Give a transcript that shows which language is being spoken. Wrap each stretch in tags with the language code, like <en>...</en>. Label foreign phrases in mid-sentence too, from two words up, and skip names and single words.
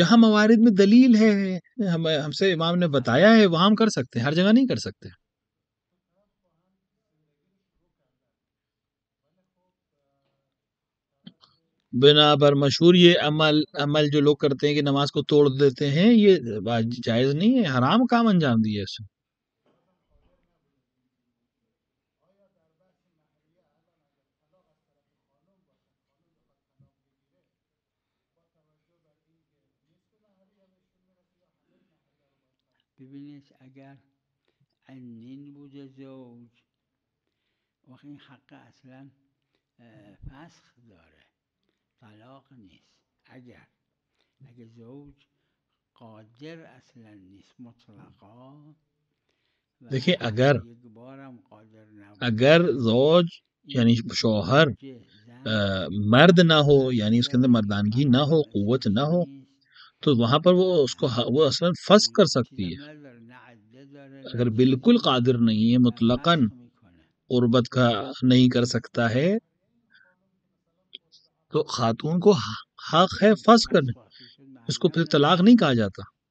<ur>جہاں موارد میں دلیل ہے، ہم سے امام نے بتایا ہے، وہاں ہم کر سکتے ہیں، ہر جگہ نہیں کر سکتے. بنا پر مشہور یہ عمل جو لوگ کرتے ہیں کہ نماز کو توڑ دیتے ہیں، یہ جائز نہیں ہے، حرام کام انجام دیا اس.</ur> <fa>ببینید اگر عنین بوده زوج وقت این حق اصلا فسخ داره، طلاق نیست. اگر زوج قادر اصلا نیست مطلقا،</fa> <ur>دیکھیں اگر زوج یعنی شوہر مرد نہ ہو، یعنی اس کے اندر مردانگی نہ ہو، قوت نہ ہو، تو وہاں پر وہ اصلا فسخ کر سکتی ہے. اگر بالکل قادر نہیں ہے، مطلقاً قربت کا نہیں کر سکتا ہے، تو خاتون کو حق ہے فسخ کرنے، اس کو پھر طلاق نہیں کہا جاتا.</ur>